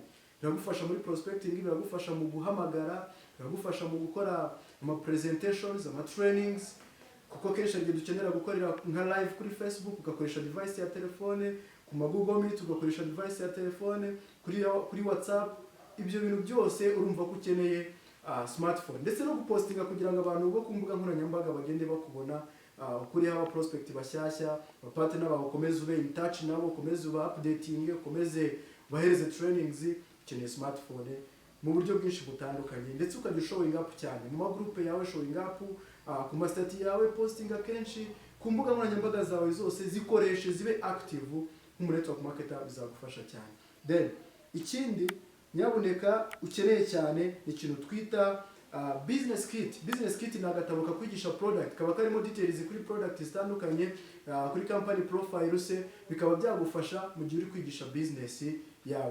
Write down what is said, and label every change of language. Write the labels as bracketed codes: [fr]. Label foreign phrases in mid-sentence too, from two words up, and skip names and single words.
[rw] Biragufasha muri prospecting, biragufasha mu guhamagara, biragufasha mu gukora ama presentations, ama trainings, kuko kenshi igihe dukenera gukorera nka live kuri Facebook ugakoresha device ya telefone, ku Google Meet ugakoresha device ya telefone, kuri WhatsApp, ibyo bintu byose urumva ko ukeneye smartphone. Ndetse no gupostinga kugira ngo abantu bo ku mbuga nkoranyambaga bagende bakubona, kuri aba prospect bashyashya, abapartner bawe ukomeze ube [en] in touch [rw] nabo, ukomeze uba updating, ukomeze bahereze trainings, ukeneye smartphone mu buryo bwinshi butandukanye. Ndetse ukajya [en] showing up [rw] cyane mu group yawe, [en] showing up [rw] ku mastati yawe, posting akenshi ku mbuga nkoranyambaga zawe zose, zikoreshe zibe active nk'umu [en] network marketer, [rw] bizagufasha cyane. Then ikindi nyabuneka ukeneye cyane ni ikintu twita [en] business kit. Business kit [rw] ni agatabo kakwigisha product, kaba karimo details kuri product zitandukanye, kuri [en] company profile [rw] se, bikaba byagufasha mu gihe uri kwigisha business yawe.